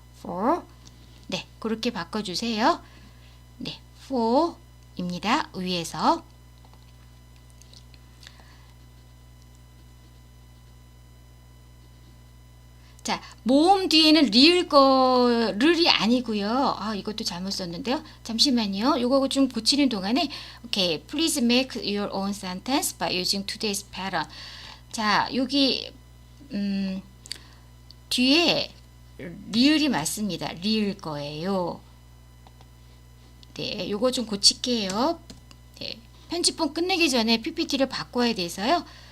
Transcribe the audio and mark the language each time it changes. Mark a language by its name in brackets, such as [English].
[Korean] for. 네, 그렇게 바꿔주세요. 네, for입니다. 위에서. 자, 모음 뒤에는 르이 아니고요. 이것도 잘못 썼는데요. 잠시만요. 이거 좀 고치는 동안에 오케이, [English] please make your own sentence by using today's pattern. [Korean] 자, 여기 뒤에 리을이 맞습니다. 리을 거예요. 네, 요거 좀 고칠게요. 네, 편집본 끝내기 전에 PPT를 바꿔야 돼서요.